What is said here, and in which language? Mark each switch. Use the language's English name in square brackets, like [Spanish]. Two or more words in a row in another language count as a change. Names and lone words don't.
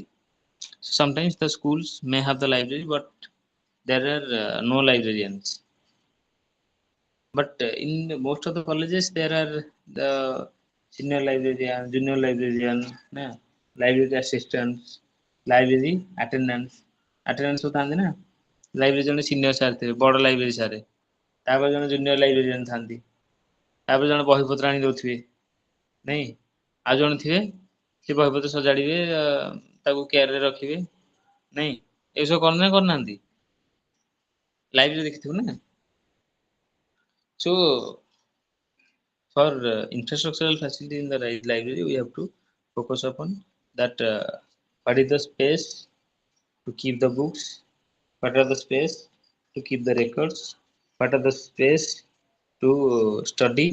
[English] So sometimes the schools may have the library, but there are no librarians. But in most of the colleges, there are the senior librarian, junior librarian, library assistants, library attendants. [Odia] Attendants ସବୁ ଥାନ୍ତି ନା, ଲାଇବ୍ରେରୀ ଜଣେ [English] senior sir [Odia] ଥିବେ, ବଡ଼ [English] library sir, [Odia] ତାପରେ ଜଣେ [English] junior librarian [Odia] ଥାନ୍ତି, ତାପରେ ଜଣେ ବହିପତ୍ର ଆଣି ଦଉଥିବେ, ନାଇଁ, ଆଉ ଜଣେ ଥିବେ ସେ ବହିପତ୍ର ସଜାଡ଼ିବେ, ତାକୁ କେୟାରରେ ରଖିବେ, ନାଇଁ, ଏସବୁ କରୁନା କରୁନାହାନ୍ତି, ଲାଇବ୍ରେରୀ ଦେଖିଥିବୁ ନା। [English] So for infrastructural facility in the library, we have to focus upon that what is the space to keep the books, what are the space to keep the records, what are the space to study.